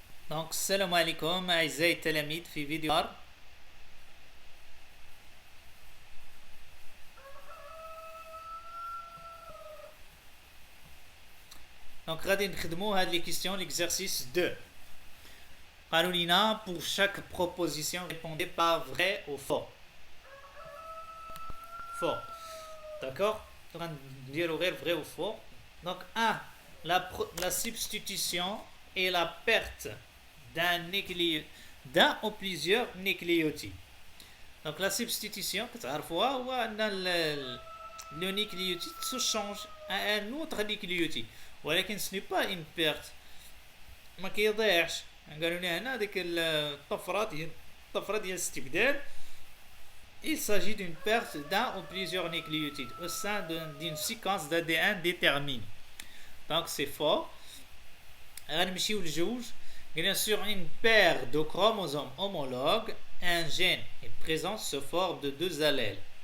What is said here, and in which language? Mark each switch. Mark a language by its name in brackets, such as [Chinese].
[Arabic] دونك السلام عليكم أعزائي التلاميذ في فيديو آخر. دونك غادي نخدمو هاد لي كيستيون ليكزارسيس 2. قالوا لينا [French] pour chaque proposition répondez par vrai ou faux. Faux. D'accord. [Arabic] غنديرو غير [French] vrai ou faux. Donc 1. La substitution et la perte d'un ou plusieurs nucléotides. Donc la substitution [Arabic] كتعرفوها هو ان [French] le nucléotide se change à un autre nucléotide, [Arabic] ولكن [French] ce n'est pas une perte, [Arabic] ما كيضيعش. قالوا لنا هنا ديك الطفره ديال الاستبدال. [French] Il s'agit d'une perte d'un ou plusieurs nucléotides au sein d'une séquence d'ADN déterminée. Donc c'est faux. [Arabic] غنمشيو لجوج. [French] Sur une paire de chromosomes homologues, un gène est présent sous forme de deux allèles.